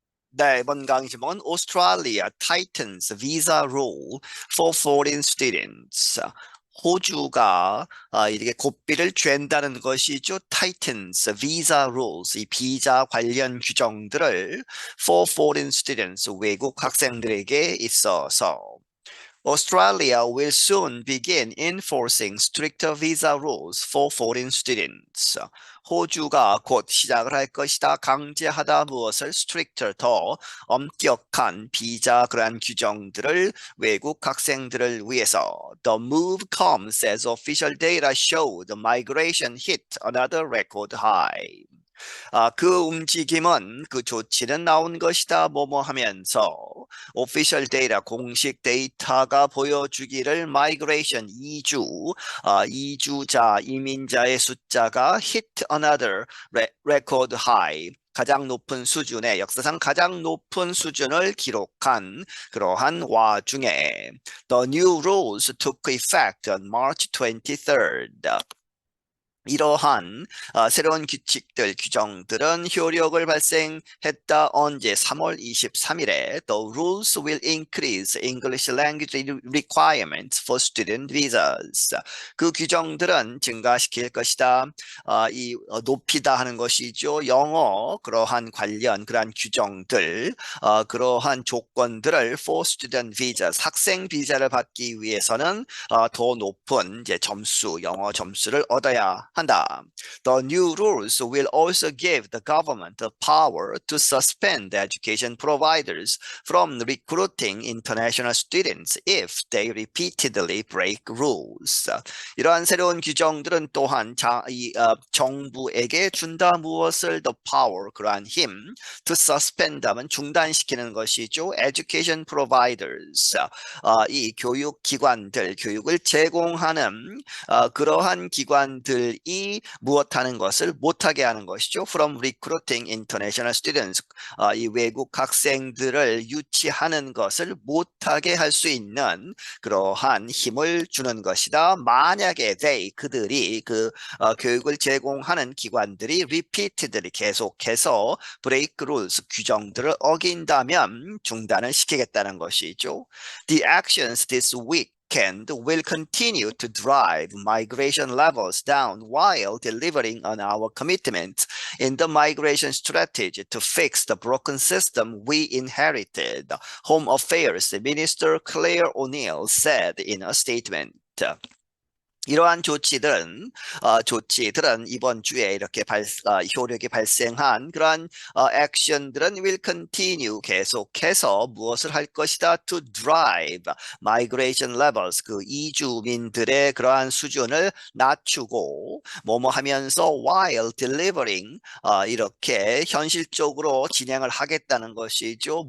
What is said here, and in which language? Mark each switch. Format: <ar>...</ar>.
<ko>네, 이번 강의 제목은</ko> <en>Australia tightens visa rule for foreign students.</en> <ko>호주가 이렇게 고삐를 쬐다는 것이죠.</ko> <en>tightens visa rules,</en> <ko>이 비자 관련 규정들을</ko> <en>for foreign students,</en> <ko>외국 학생들에게 있어서.</ko> <en>Australia will soon begin enforcing stricter visa rules for foreign students.</en> <ko>호주가 곧 시작을 할 것이다. 강제하다 무엇을</ko> <en>stricter</en> <ko>더 엄격한 비자 그러한 규정들을 외국 학생들을 위해서.</ko> <en>The move comes as official data show the migration hit another record high.</en> <ko>그 움직임은 그 조치는 나온 것이다 뭐뭐 하면서 오피셜 데이터 공식 데이터가 보여주기를</ko> <en>migration</en> <ko>이주자 이민자의 숫자가</ko> <en>hit another record high</en> <ko>가장 높은 수준의 역사상 가장 높은 수준을 기록한 그러한 와중에</ko> <en>the new rules took effect on March 23rd.</en> <ko>이러한 새로운 규칙들, 규정들은 효력을 발생했다. 언제? 3월 23일에</ko> <en>The rules will increase English language requirements for student visas.</en> <ko>그 규정들은 증가시킬 것이다. 높이다 하는 것이죠. 영어 그러한 관련 그러한 규정들, 그러한 조건들을 for student visas, 학생 비자를 받기 위해서는 더 높은 이제 점수, 영어 점수를 얻어야 한다.</ko> <en>The new rules will also give the government the power to suspend education providers from recruiting international students if they repeatedly break rules.</en> <ko>이러한 새로운 규정들은 또한 정부에게 준다 무엇을</ko> <en>the power</en> <ko>그러한 힘</ko> <en>to suspend</en> <ko>하면 중단시키는 것이죠.</ko> <en>education providers</en> <ko>이 교육기관들 교육을 제공하는 그러한 기관들이 무엇하는 것을 못하게 하는 것이죠.</ko> <en>From recruiting international students,</en> <ko>이 외국 학생들을 유치하는 것을 못하게 할 수 있는 그러한 힘을 주는 것이다. 만약에 그들이 그 교육을 제공하는 기관들이</ko> <en>repeatedly</en> <ko>계속해서</ko> <en>break rules,</en> <ko>규정들을 어긴다면 중단을 시키겠다는 것이죠.</ko> <en>The actions this week will continue to drive migration levels down while delivering on our commitment in the migration strategy to fix the broken system we inherited, Home Affairs Minister Claire O'Neill said in a statement.</en> <ko>이러한 조치들은 이번 주에 이렇게 효력이 발생한 그러한 액션들은</ko> <en>will continue</en> <ko>계속해서 무엇을 할 것이다</ko> <en>to drive migration levels</en> <ko>그 이주민들의 그러한 수준을 낮추고 뭐뭐 하면서</ko> <en>while delivering</en> <ko>이렇게 현실적으로 진행을 하겠다는 것이죠.</ko>